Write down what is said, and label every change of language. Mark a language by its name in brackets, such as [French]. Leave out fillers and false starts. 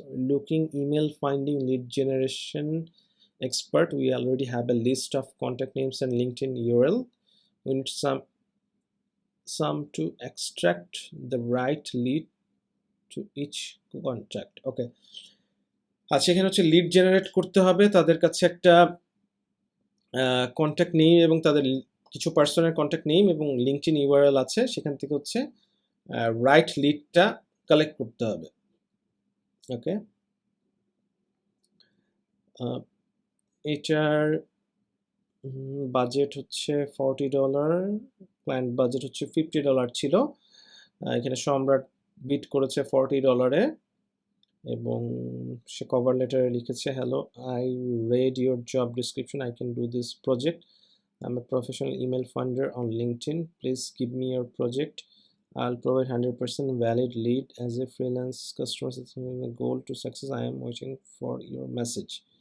[English] looking email finding lead generation expert. We already have a list of contact names and LinkedIn URL. We need some to extract the right lead to each contact. Okay, [Bangla] আচ্ছা, এখানে হচ্ছে lead generate করতে হবে, তাদের কাছে একটা contact name এবং তাদের কিছু পার্সনের কন্ট্যাক্ট নেম এবং লিঙ্কডইন ইউআরএল আছে, সেখান থেকে হচ্ছে রাইট লিডটা কালেক্ট করতে হবে। ওকে, এটার বাজেট হচ্ছে $40, ক্লায়েন্ট বাজেট হচ্ছে $50 ছিল। এখানে সম্রাট বিট করেছে $40-এ, এবং সে কভার লেটারে লিখেছে, [English] Hello, I read your job description, I can do this project, I'm a professional email funder on LinkedIn. Please give me your project. I'll provide 100% valid lead as a freelance customer. The goal to success. I am waiting for your message.